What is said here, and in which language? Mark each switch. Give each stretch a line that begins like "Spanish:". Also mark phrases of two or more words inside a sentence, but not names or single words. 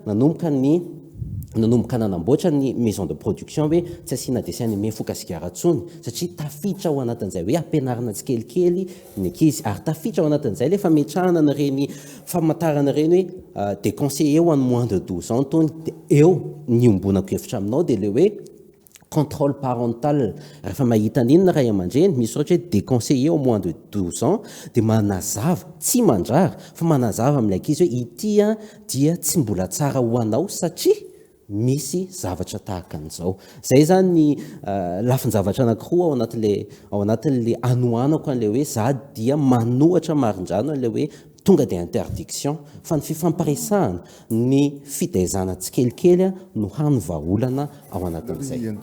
Malagasy: nanomboka nanamboatra ny
French: maison de production
Malagasy: hoe tsy asiana
French: dessin animé
Malagasy: foka sigara tsony satria tafiditra ao anatin'izay hoe ampianarana tsikelikely ny ankizy ary tafiditra ao anatin'izay le fametrahana na reny famantarana reny hoe déconseillé ho an'ny
French: moins de 12 ans
Malagasy: tony eo ny ombonako hevitra aminao dia le hoe
French: contrôle parental
Malagasy: rehefa mahita n'inona ray aman-dreny misy ohatra hoe
French: déconseillé au moins de 12 ans
Malagasy: dia manazava tsy mandrara fa manazava amin'ny ankizy hoe ity dia tsy mbola tsara ho anao satria misy zavatra tahaka an'izao zay zany ny lafin-javatra anankiroa ao anatin'le anoanako an'le hoe za dia manohatra marindrano an'le hoe tonga dia interdiction fa ny fifampiresahana ny fitaizana tsikelikely no hanovaolana ao anatin'izay